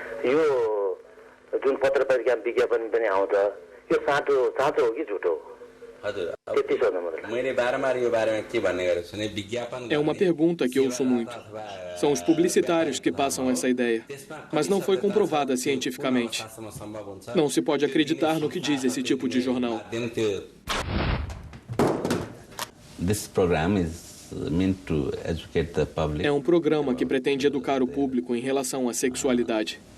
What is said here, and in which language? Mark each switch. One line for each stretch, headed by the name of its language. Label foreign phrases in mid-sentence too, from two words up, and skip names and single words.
Nepali: जुन पत्र पत्रिका विज्ञापन पनि आउँछ यो साँचो हो कि झुटो
Portuguese: É uma pergunta que ouço muito. São os publicitários que passam essa ideia, mas não foi comprovada cientificamente. Não se pode acreditar no que diz esse tipo de jornal. É um programa que pretende educar o público em relação à sexualidade.